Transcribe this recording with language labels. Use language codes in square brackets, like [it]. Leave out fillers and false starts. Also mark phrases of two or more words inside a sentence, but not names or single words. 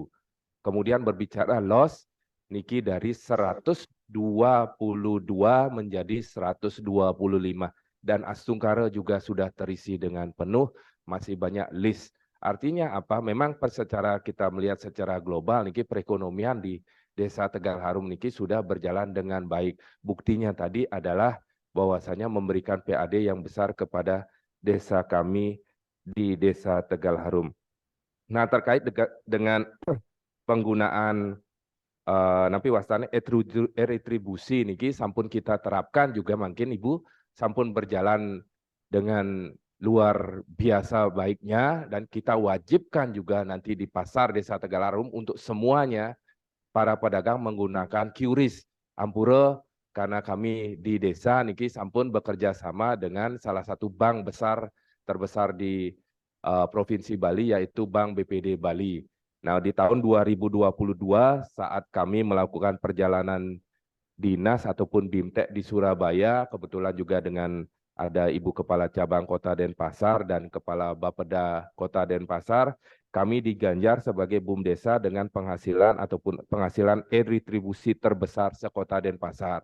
[id] Kemudian berbicara loss, niki dari 122 menjadi 125 dan Astungkara juga sudah terisi dengan penuh, masih banyak list. Artinya apa? Memang secara kita melihat secara global niki perekonomian di Desa Tegal Harum niki sudah berjalan dengan baik. Buktinya tadi adalah bahwasanya memberikan PAD yang besar kepada desa kami di Desa Tegal Harum. Nah, terkait dengan penggunaan [ban] nampi wastane [id] retribusi [ban] niki sampun [id] kita terapkan juga mungkin Ibu sampun berjalan dengan luar biasa baiknya dan kita wajibkan juga nanti di pasar Desa Tegal Harum untuk semuanya para pedagang menggunakan QRIS Ampura karena kami di desa niki sampun bekerja sama dengan salah satu bank terbesar di Provinsi Bali yaitu Bank BPD Bali. Nah, di tahun 2022 saat kami melakukan perjalanan dinas ataupun BIMTEK di Surabaya, kebetulan juga dengan ada Ibu Kepala Cabang Kota Denpasar dan Kepala Bapeda Kota Denpasar, kami diganjar sebagai BUMDesa dengan penghasilan ataupun penghasilan retribusi terbesar sekota Denpasar.